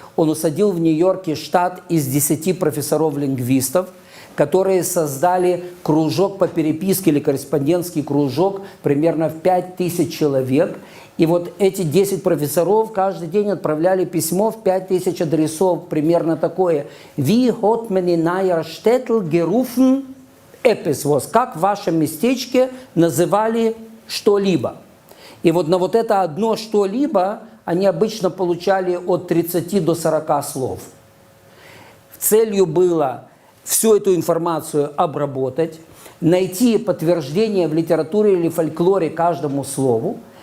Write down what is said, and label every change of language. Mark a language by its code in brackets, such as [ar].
[ru] Он усадил в Нью-Йорке штат из 10 профессоров-лингвистов, которые создали кружок по переписке или корреспондентский кружок примерно в 5000 человек. И вот эти 10 профессоров каждый день отправляли письмо в 5000 адресов, примерно такое. [yi] «Wie hat man in euer Städtel gerufen etwas?» [ru] Как в вашем местечке называли что-либо? И вот на вот это одно что-либо они обычно получали от 30 до 40 слов. Целью было всю эту информацию обработать, найти подтверждение в литературе или фольклоре каждому слову.